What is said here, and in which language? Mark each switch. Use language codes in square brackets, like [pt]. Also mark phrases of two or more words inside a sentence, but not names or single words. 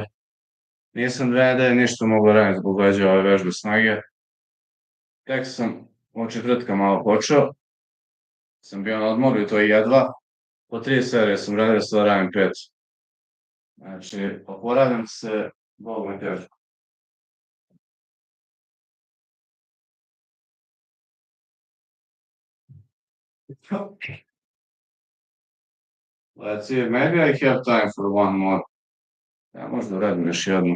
[sr] Nisam 2 nedelje ništa mogao raditi zbog leđa ove vežbe snage. Tek sam od četvrtka malo počeo. Sam bio na odmoru i to je jedva. Po 3 serije sam radio, sad radim 5. Znači, oporavljam se, Bog me teško. [en] Let's see, maybe I have time for one more. [sr] Ja možda radim još jednu.